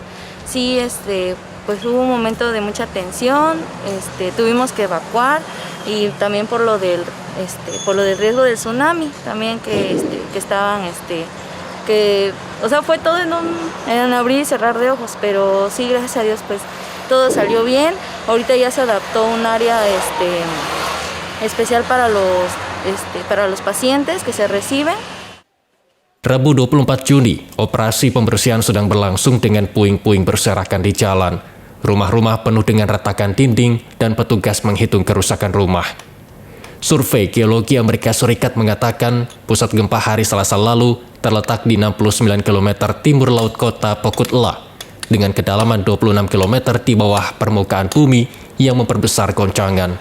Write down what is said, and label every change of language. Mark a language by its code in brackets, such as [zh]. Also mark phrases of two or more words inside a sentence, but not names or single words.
[es] Sí, pues hubo un momento de mucha tensión, tuvimos que evacuar y también por lo del riesgo del tsunami también que estaban fue todo en abrir y cerrar de ojos, pero sí, gracias a Dios, pues todo salió bien. Ahorita ya se adaptó un área especial para los pacientes que se reciben. [id] Rabu 24 Juni, operasi pembersihan sedang berlangsung dengan puing-puing berserakan di jalan. Rumah-rumah penuh dengan retakan dinding dan petugas menghitung kerusakan rumah. Survei Geologi Amerika Serikat mengatakan pusat gempa hari Selasa lalu terletak di 69 km timur laut kota Pocutla dengan kedalaman 26 km di bawah permukaan bumi yang memperbesar goncangan.